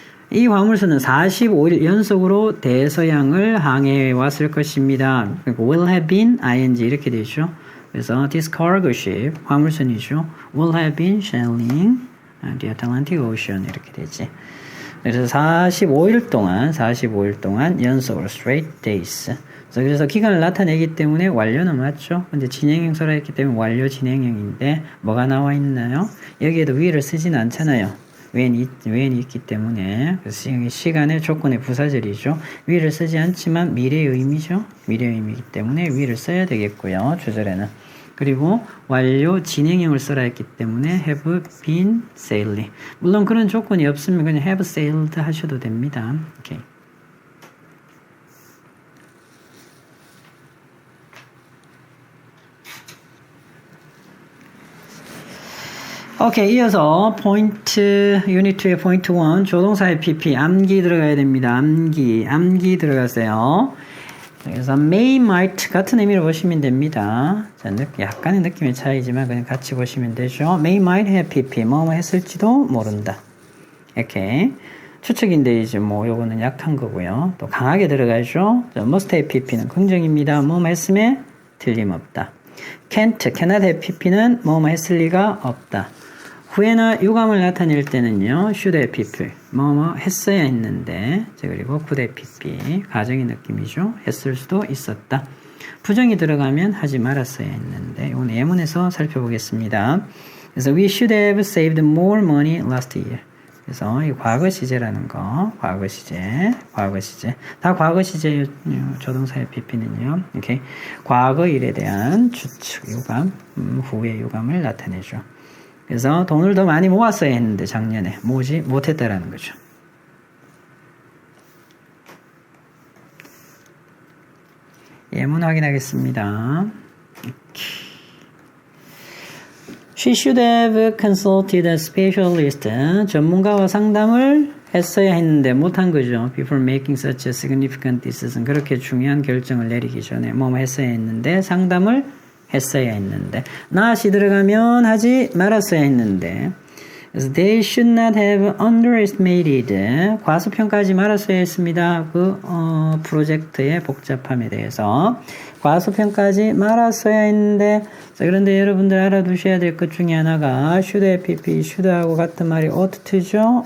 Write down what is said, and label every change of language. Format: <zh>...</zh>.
<ko>이 화물선은 45일 연속으로 대서양을 항해해 왔을 것입니다.</ko> <en>will have been ing</en> <ko>이렇게 되죠. 그래서</ko> <en>this cargo ship</en> <ko>화물선이죠.</ko> <en>will have been sailing the Atlantic Ocean</en> <ko>이렇게 되지. 그래서 45일 동안 연속으로</ko> <en>straight days.</en> <ko>그래서 기간을 나타내기 때문에 완료는 맞죠. 근데 진행형 써라 했기 때문에 완료 진행형인데 뭐가 나와 있나요? 여기에도 will을 쓰진 않잖아요. when이 있기 때문에 그래서 시간의 조건의 부사절이죠. will을 쓰지 않지만 미래의 의미죠. 미래의 의미이기 때문에 will을 써야 되겠고요. 주절에는. 그리고 완료 진행형을 써라 했기 때문에</ko> <en>have been sailing.</en> <ko>물론 그런 조건이 없으면 그냥</ko> <en>have sailed</en> <ko>하셔도 됩니다. 오케이. 오케이, 이어서 포인트 유니트의 포인트 1 조동사의 PP 암기 들어가야 됩니다. 암기 들어가세요. 그래서 may, might 같은 의미로 보시면 됩니다. 자, 약간의 느낌의 차이지만 그냥 같이 보시면 되죠. may, might have PP 뭐뭐 했을지도 모른다. 이렇게 추측인데 이제 뭐 요거는 약한 거고요. 또 강하게 들어가죠. must have PP는 긍정입니다. 뭐뭐 했음에 틀림없다. cannot have PP는 뭐뭐 했을 리가 없다. 후에나 유감을 나타낼 때는요,</ko> <en>should have PP,</en> <ko>뭐뭐 했어야 했는데, 그리고</ko> <en>could have PP,</en> <ko>가정의 느낌이죠. 했을 수도 있었다. 부정이 들어가면 하지 말았어야 했는데, 이건 예문에서 살펴보겠습니다. 그래서</ko> <en>we should have saved more money last year.</en> <ko>그래서 이 과거 시제라는 거, 과거 시제. 다 과거 시제 조동사의 PP는요, 이렇게 과거 일에 대한 추측, 유감, 후의 유감을 나타내죠. 그래서 돈을 더 많이 모았어야 했는데 작년에 모으지 못했다라는 거죠. 예문 확인하겠습니다.</ko> <en>She should have consulted a specialist.</en> <ko>전문가와 상담을 했어야 했는데 못한 거죠.</ko> <en>Before making such a significant decision.</en> <ko>그렇게 중요한 결정을 내리기 전에 뭐 했어야 했는데 상담을 했어야 했는데 not이 들어가면 하지 말았어야 했는데 그래서</ko> <en>they should not have underestimated</en> <ko>과소평가하지 말았어야 했습니다. 그 프로젝트의 복잡함에 대해서 과소평가하지 말았어야 했는데 자, 그런데 여러분들 알아두셔야 될 것 중에 하나가 should have PP, should하고 같은 말이 ought to죠.</ko>